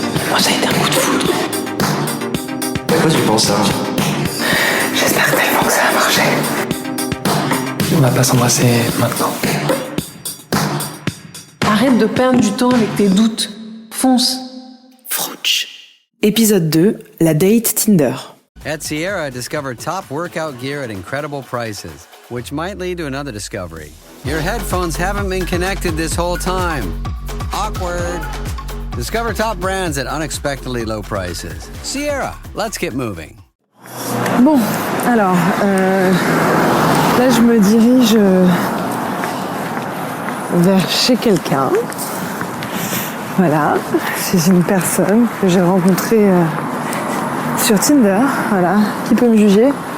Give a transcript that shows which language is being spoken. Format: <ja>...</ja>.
<fr>Moi, ça a été un coup de foudre. À quoi tu penses, Sarah? J'espère tellement que ça va marcher. On va pas s'embrasser maintenant. Arrête de perdre du temps avec tes doutes. Fonce. Frouch. Épisode 2, la date Tinder.</fr> <en>At Sierra, discover top workout gear at incredible prices, which might lead to another discovery. Your headphones haven't been connected this whole time. Awkward. Discover top brands at unexpectedly low prices. Sierra, let's get moving.</en> <fr>Bon, alors, là je me dirige vers chez quelqu'un. Voilà, c'est une personne que j'ai rencontrée sur Tinder, voilà, qui peut me juger.</fr>